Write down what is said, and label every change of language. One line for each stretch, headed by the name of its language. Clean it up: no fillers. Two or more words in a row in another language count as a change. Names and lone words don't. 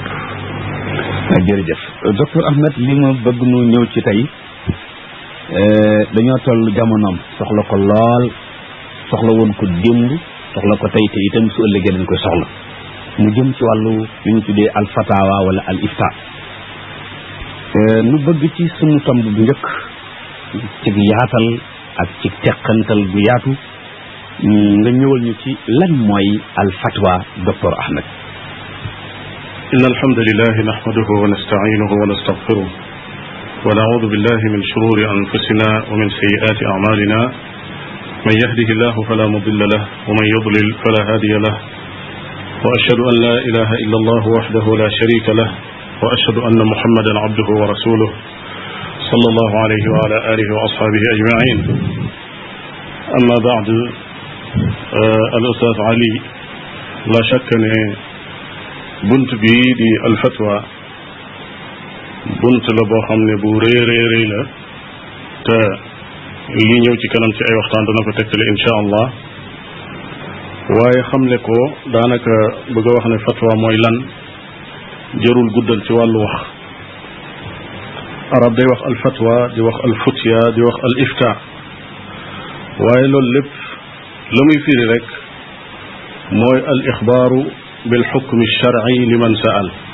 Wolof: jërëjëf docteur Ahmed li ma bëgg nu ñëw ci tey dañoo toll jamonoom soxla ko lool soxla woon ko démb soxla ko tey te itam su ëllëgee dañ koy soxla mu jëm ci wàllu li ñu tuddee al fatawa wala al ifta nu bëgg ci sunu tomb bu njëkk ci yaatal ak ci teqantal bu yaatu nga ñëwal ñu ci lan mooy al fatwa docteur Ahmed.
Arabic: إن الحمد لله نحمده ونستعينه ونستغفره ونعوذ بالله من شرور أنفسنا ومن سيئات أعمالنا من يهده الله فلا مضل له ومن يضلل فلا هادي له وأشهد أن لا إله إلا الله وحده لا شريك له وأشهد أن محمدا عبده ورسوله صلى الله عليه وعلى آله وأصحابه أجمعين. أما بعد الأستاذ علي لا شك أن
Wolof: bunt bi di alfatwa bunt la boo xam ne bu réy la te li ñëw ci kanam ci ay waxtaan dana ko tegtale
Arabic: إن شاء الله
Wolof: waaye xamle ko daanaka bëgg a wax ne fatwa mooy lan jërul guddal ci wàllu wax arab day wax alfatwa di wax alfutya di wax al ifta waaye loolu lépp la muy firi rek mooy
Arabic: الإخبار بالحكم الشرعي لمن سأل